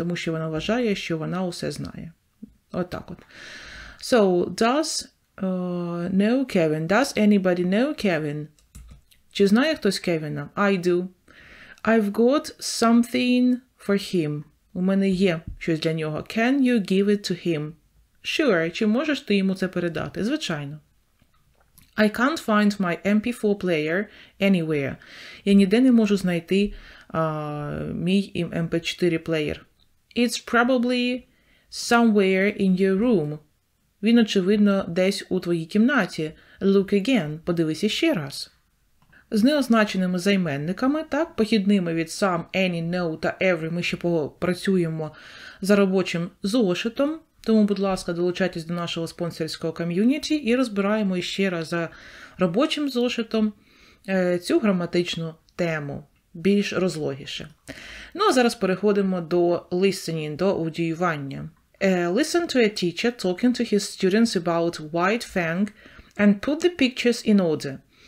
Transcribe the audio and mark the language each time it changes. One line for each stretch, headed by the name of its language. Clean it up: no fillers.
Ukrainian: Тому що вона вважає, що вона усе знає. Отак от.
English: So, does know Kevin? Does anybody know Kevin?
Ukrainian: Чи знає хтось Кевіна?
English: I do. I've got something for him.
Ukrainian: У мене є щось для нього.
English: Can you give it to him? Sure.
Ukrainian: Чи можеш ти йому це передати? Звичайно.
English: I can't find my MP4 player anywhere.
Ukrainian: Я ніде не можу знайти мій MP4 плеєр.
English: It's probably somewhere in your room.
Ukrainian: Він, очевидно, десь у твоїй кімнаті.
English: Look again.
Ukrainian: Подивися ще раз. З неозначеними займенниками, так, похідними від some, any, no та every, ми ще попрацюємо за робочим зошитом. Тому, будь ласка, долучайтесь до нашого спонсорського ком'юніті і розбираємо іще раз за робочим зошитом цю граматичну тему, більш розлогіше. Ну, а зараз переходимо до listening, до аудіювання.
English: Listen to a teacher talking to his students about white fang and put the pictures in order.